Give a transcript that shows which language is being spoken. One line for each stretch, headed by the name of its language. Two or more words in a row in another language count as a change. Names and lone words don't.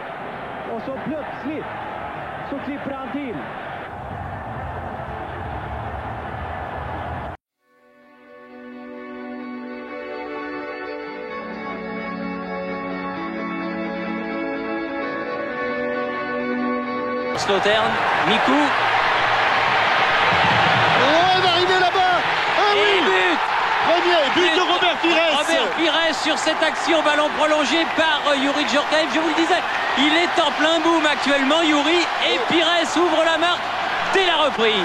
Swedish: Och så plötsligt så klipper han till. Slotern, Mikou.
French: Oh, elle va arriver là-bas. Ah oui, but. Premier but de Robert Pires. Robert Pires sur cette action, ballon prolongé par Youri Djorkaeff. Je vous le disais, il est en plein boom actuellement, Youri, et Pires ouvre la marque dès la reprise.